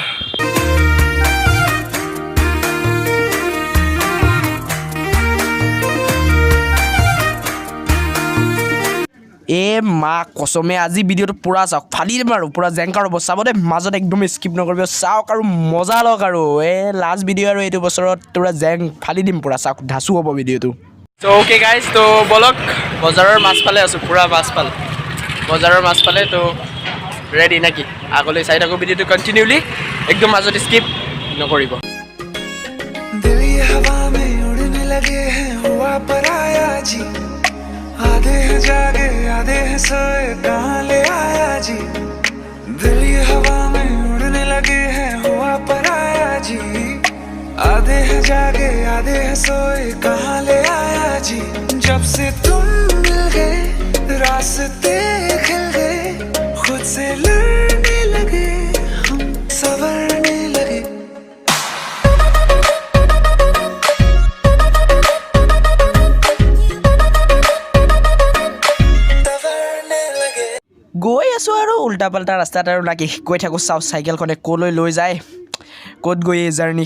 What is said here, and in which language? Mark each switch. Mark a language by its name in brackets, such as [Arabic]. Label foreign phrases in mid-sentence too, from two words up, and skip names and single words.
[Assamese] এ মা কসমে আজি ভিডিঅ'টো পুৰা চাওক ফালি দিম আৰু পুৰা জেংকাৰ হ'ব চাব দেই মাজত একদম স্কিপ নকৰিব চাওক আৰু মজা লওক আৰু লাষ্ট ভিডিঅ' আৰু এইটো বছৰত পুৰা জেং ফালি দিম পুৰা চাওক ধাচু হ'ব ভিডিঅ'টো। ত' [English] okay guys [Assamese] তো বলক বজাৰৰ মাছফালে আছোঁ পুৰা মাছফাল বজাৰৰ মাছফালে তো ৰেডি নেকি আগলৈ চাই থাকোঁ ভিডিঅ'টো কণ্টিনিউলি একদম মাজত স্কিপ নকৰিব। [Hindi] दिल ये हवा में उड़ने लगे हैं हुआ पराया जी आधे हैं जागे आधे हैं सोए कहाँ ले आया जी दिल ये हवा में उड़ने लगे हैं हुआ पराया जी आधे हैं जागे आधे हैं सोए कहाँ ले आया जी जब से तुम मिल गए रास्ते खिल गए खुद से लड़ने लगे हम संवरने लगे [Assamese] গৈ আছোঁ আৰু উল্টা পাল্টা ৰাস্তাত আৰু নাকি গৈ থাকোঁ চাওঁ চাইকেলখনে ক'লৈ লৈ যায় ক'ত গৈ এই জাৰ্ণি